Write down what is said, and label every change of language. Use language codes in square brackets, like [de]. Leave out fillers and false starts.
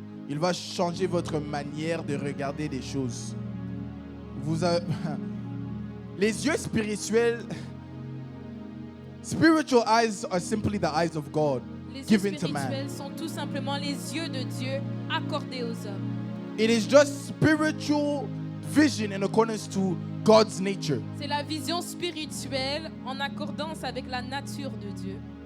[fr] Il va changer votre manière de regarder des choses. Les yeux spirituels, [en] spiritual eyes are simply the eyes of God. [fr] Les yeux [en] Given to man. [fr] spirituels sont tout simplement les yeux de Dieu accordés aux hommes. [en] It is just spiritual vision in accordance to God's nature. [fr] C'est la vision spirituelle en accordance avec la nature de Dieu.